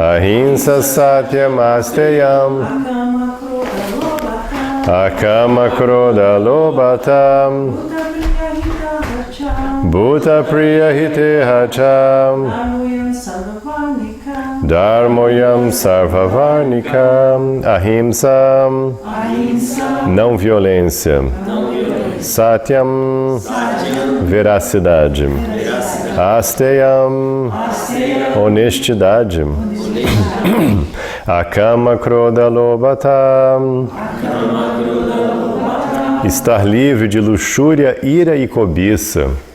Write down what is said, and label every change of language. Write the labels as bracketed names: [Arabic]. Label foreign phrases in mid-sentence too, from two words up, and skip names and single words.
[Sanskrit] अहिंसा सत्यम् अस्तेयम् अकाम क्रोध लोभता भूत प्रिय हितेहाच धर्मोऽयं सार्ववर्णिकम् अहिंसा [Portuguese] não violência, Satyam veracidade, Asteyam honestidade, [Sanskrit] अकाम क्रोध लोभता [Portuguese] estar livre de luxúria, ira e cobiça.